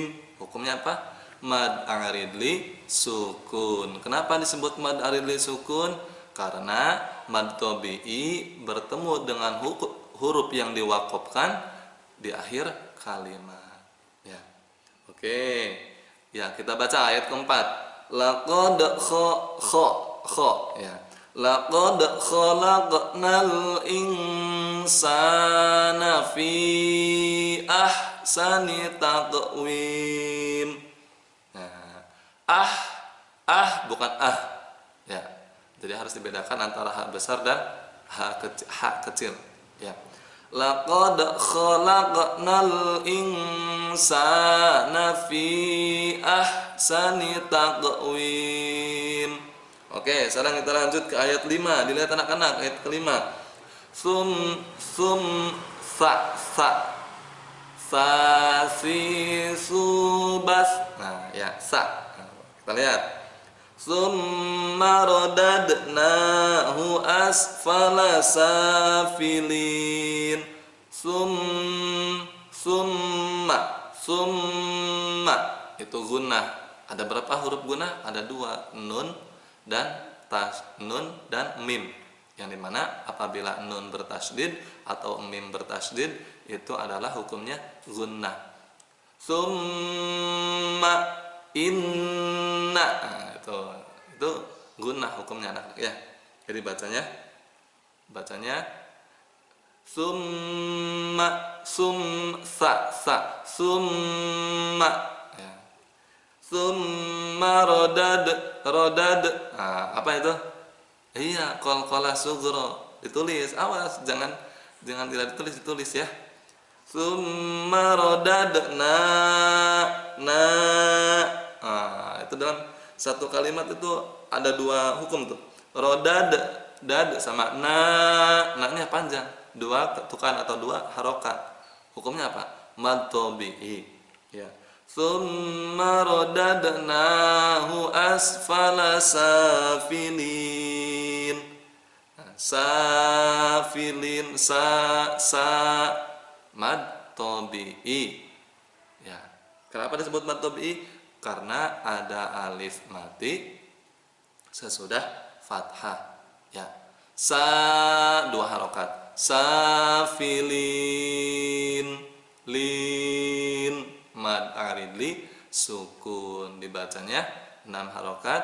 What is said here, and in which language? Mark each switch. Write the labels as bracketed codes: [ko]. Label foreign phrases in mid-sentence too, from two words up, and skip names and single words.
[id] Hukumnya apa? [ar] مد عارض سكون. [id] Kenapa disebut [ar] مد عارض سكون? [id] Karena [ar] مد طبيعي [id] bertemu dengan huruf yang diwakofkan di akhir kalimat. Ya. Oke. Ya, kita baca ayat keempat. Laqad ya. [ar] لقد خلقنا الإنسان في أحسن تقويم. [id] Bukan ya, jadi harus dibedakan antara H besar dan H kecil ya. [ar] لقد خلقنا الإنسان في أحسن تقويم. [id] Oke, sekarang kita lanjut ke ayat 5. Dilihat anak-anak, ayat kelima. Si subas. Nah, ya, sa. Kita lihat. [ar] ثم رددناه أسفل سافلين. [id] Summa. Itu gunnah. Ada berapa huruf gunnah? Ada 2, nun dan mim. Yang dimana apabila nun bertasydid atau mim bertasydid itu adalah hukumnya gunnah. [ar] ثم إن, [id] itu gunnah hukumnya anak ya. Jadi bacanya summa ya. [ar] ثم ردد. [id] Apa itu? Iya, [ar] قلقلة صغرى. [id] Ditulis, awas jangan tidak ditulis ya. [ar] ثم رددنا [id] itu dalam satu kalimat itu ada 2 hukum tuh. Rodad, dad sama na-nya panjang, 2 ketukan atau 2 harokat. Hukumnya apa? [ar] مد طبيعي [id] ya. [ar] ثم رددناه أسفل سافلين. سافلين مد طبيعي. [id] Ya. Kenapa disebut [ar] مد طبيعي? [id] Karena ada alif mati sesudah fathah. Ya. 2 harokat. Safilin, lin, [ar] مد عارض سكون, [id] dibacanya 6 harokat.